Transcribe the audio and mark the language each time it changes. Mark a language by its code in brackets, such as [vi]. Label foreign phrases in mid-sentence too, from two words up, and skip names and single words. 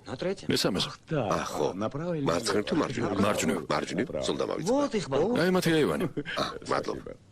[ru] На третьем. [ka] მესამეზე. ხო. [ru] направо или [ka] მარცხნივ თუ მარჯვნივ? მარჯვნივ. მარჯვნივ, სულ დამავიწყდა. [ru] Вот их балкон. [ka] აი მათი აივანი. მადლობა.